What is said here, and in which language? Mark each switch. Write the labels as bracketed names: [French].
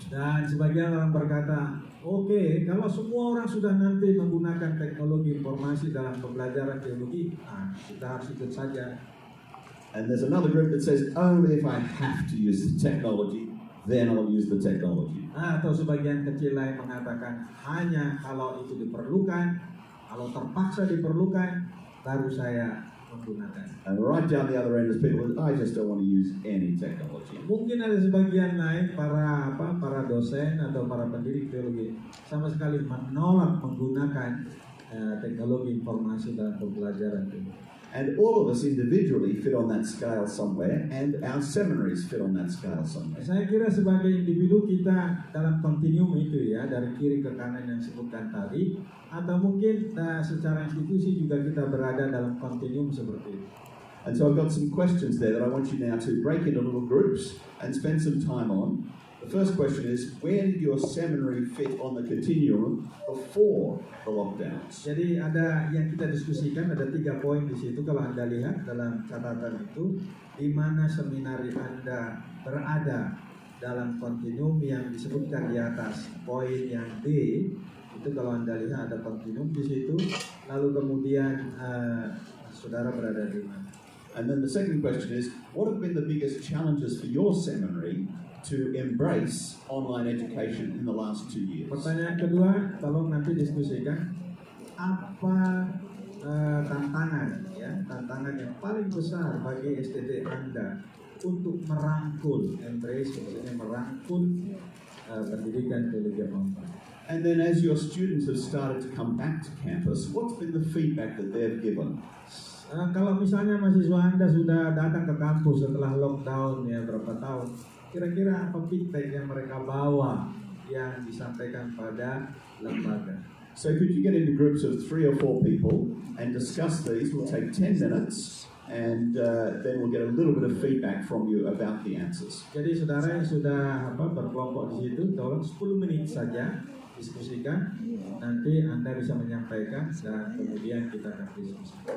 [Indonesian] Dan sebagian orang berkata, oke, kalau semua orang sudah nanti menggunakan teknologi informasi dalam pembelajaran teologi, kita harus ikut saja. [English] And there's another group that says, only if I have to use the technology, then I'll use the technology. [Indonesian] Atau sebagian kecil lain mengatakan hanya kalau itu diperlukan, kalau terpaksa diperlukan, baru saya menggunakan. [English] And right down the other end is people that I just don't want to use any technology. [Indonesian] Mungkin ada sebagian lain para dosen atau para pendidik teologi sama sekali menolak menggunakan teknologi informasi dalam pembelajaran teologi. [English] And all of us individually fit on that scale somewhere, and our seminaries fit on that scale somewhere. [Indonesian] Saya kira sebagai individu kita dalam kontinuum itu ya, dari kiri ke kanan yang disebutkan tadi, atau mungkin secara institusi juga kita berada dalam kontinuum seperti itu. [English] And so I've got some questions there that I want you now to break into little groups and spend some time on. The first question is, where did your seminary fit on the continuum before the lockdowns? [Indonesian] Jadi ada yang kita diskusikan, ada 3 poin di situ kalau Anda lihat dalam catatan itu, di mana seminari Anda berada dalam kontinuum yang disebutkan di atas. Poin yang D itu kalau Anda lihat ada kontinuum di situ, lalu kemudian saudara berada di mana? [English] And then the second question is, what have been the biggest challenges for your seminary to embrace online education in the last 2 years? [Indonesian] Pertanyaan kedua, tolong nanti diskusikan apa tantangan yang paling besar bagi STT Anda untuk merangkul, maksudnya merangkul pendidikan teologi online. [English] And then as your students have started to come back to campus, what's been the feedback that they've given? [Indonesian] Kalau misalnya mahasiswa Anda sudah datang ke kampus setelah lockdown ya berapa tahun, kira-kira apa feedback yang mereka bawa yang disampaikan pada lembaga? [English] So could you get into groups of 3 or 4 people and discuss these? We'll take 10 minutes and then we'll get a little bit of feedback from you about the answers. [Indonesian] Jadi saudara yang sudah berkelompok di situ, tolong 10 menit saja diskusikan. Nanti Anda bisa menyampaikan dan kemudian kita akan diskusi.